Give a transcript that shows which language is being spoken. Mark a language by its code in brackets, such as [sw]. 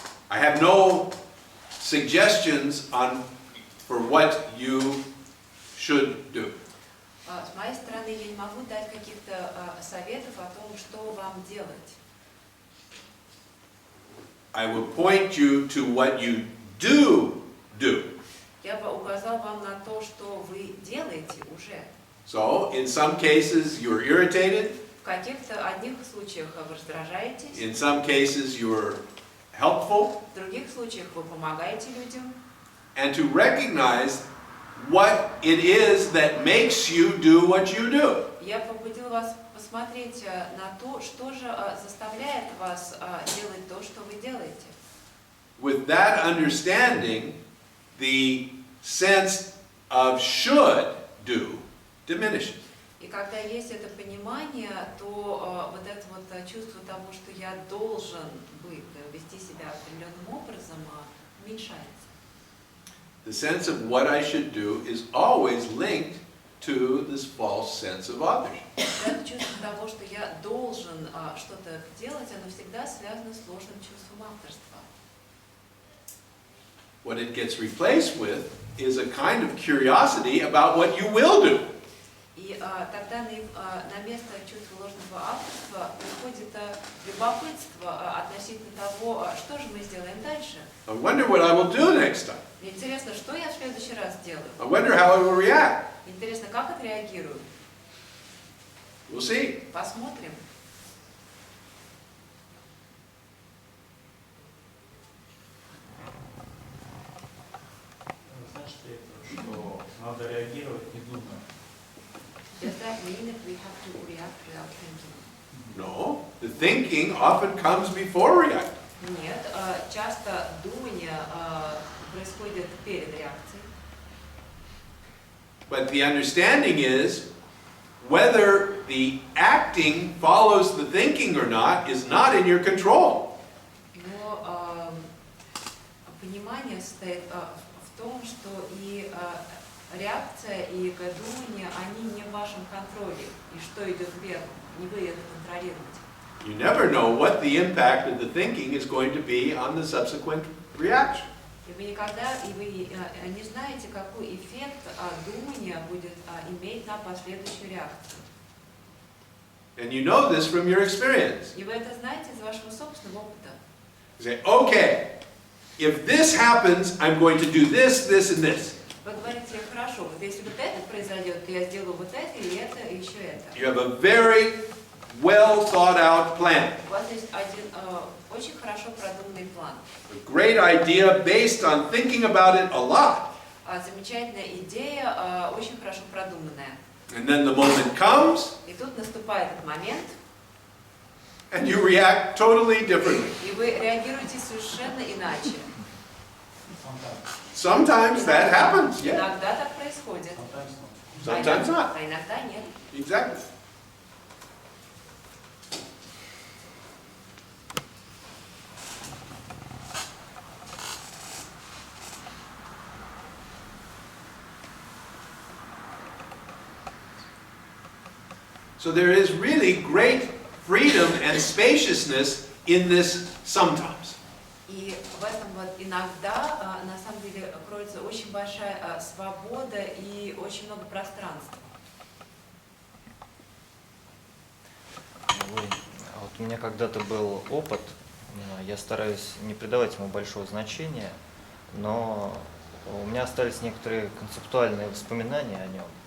[en] I have no suggestions for what you should do. [ru] С моей стороны, я не могу дать каких-то советов о том, что вам делать. [en] I will point you to what you do. [ru] Я бы указал вам на то, что вы делаете уже. [en] So, in some cases, you're irritated. [ru] В каких-то одних случаях вы раздражаетесь. [en] In some cases, you're helpful. [ru] В других случаях вы помогаете людям. [en] And to recognize what it is that makes you do what you do. [ru] Я побудил вас посмотреть на то, что же заставляет вас делать то, что вы делаете. [en] With that understanding, the sense of should do diminishes. [ru] И когда есть это понимание, то вот это вот чувство того, что я должен быть, вести себя определенным образом, уменьшается. [en] The sense of what I should do is always linked to this false sense of authorship. [ru] Это чувство того, что я должен что-то делать, оно всегда связано с ложным чувством авторства. [en] What it gets replaced with is a kind of curiosity about what you will do. [ru] И тогда на место чувства ложного авторства приходит любопытство относительно того, что же мы сделаем дальше. [en] I wonder what I will do next time. [ru] Мне интересно, что я в следующий раз сделаю. [en] I wonder how I will react. [ru] Интересно, как отреагирую. [en] We'll see. [ru] Посмотрим. Значит ли это, что надо реагировать, не думая? [en] Does that mean that we have to react without thinking? No, the thinking often comes before reacting. [ru] Нет, часто думание происходит перед реакцией. [en] But the understanding is whether the acting follows the thinking or not is not in your control. [ru] Но понимание состоит в том, что и реакция, и думание, они не в вашем контроле. И что идет первым, не вы это контролируете. [en] You never know what the impact of the thinking is going to be on the subsequent reaction. [ru] И вы никогда, и вы не знаете, какой эффект думания будет иметь на последующую реакцию. [en] And you know this from your experience. [ru] И вы это знаете из вашего собственного опыта. [en] You say, okay, if this happens, I'm going to do this, this, and this. [ru] Вы говорите, хорошо, вот если вот это произойдет, то я сделаю вот это, и еще это. [en] You have a very well thought out plan. [ru] У вас есть один очень хорошо продуманный план. [en] A great idea based on thinking about it a lot. [ru] Замечательная идея, очень хорошо продуманная. [en] And then the moment comes, [ru] И тут наступает этот момент, [en] and you react totally differently. [ru] и вы реагируете совершенно иначе. [en] Sometimes that happens, yeah. [ru] Иногда так происходит. [en] Sometimes not. [ru] А иногда нет. [en] Exactly. So there is really great freedom and spaciousness in this sometimes. [ru] И в этом вот иногда, на самом деле, кроется очень большая свобода и очень много пространства. Вот у меня когда-то был опыт, я стараюсь не придавать ему большого значения, но у меня остались некоторые концептуальные воспоминания о нем.